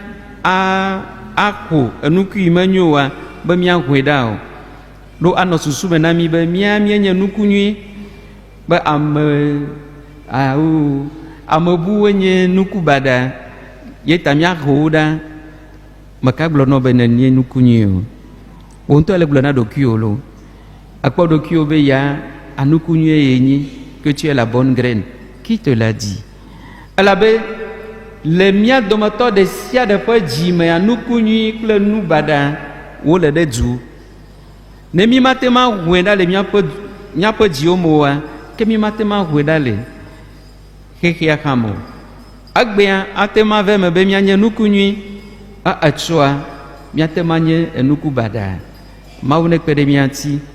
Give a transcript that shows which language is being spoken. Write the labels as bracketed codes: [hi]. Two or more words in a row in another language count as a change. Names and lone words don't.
[ee] aƒo enuku yi menyo oa be míahoe ɖa o ɖo anɔ susu me na mi be míenye nuku nyui be amebuwoe nye nuku baɖa ye ta míahowo ɖa meka gblɔ nɔ be nenie nuku nyui o wo ŋutɔ le gblɔ na ɖokuiwo lo akpɔ ɖokuiwo be ya anuku nyui ye nyi que [fr] tu es la bonne graine qui te l'a dit [ee] elabe le mía dometɔ ɖe sia ɖe ƒe dzi me anuku nyui kple nu baɖa wole ɖe dzu ne mi mate ma hoe ɖa le míaƒe dziwo me oa ke mi mate ma hoe ɖa le xexea xa me egbea ate ma ve me be mianye nuku nyui etsɔa miate ma nye enuku baɖa Mawu ne kpe ɖe mia ŋuti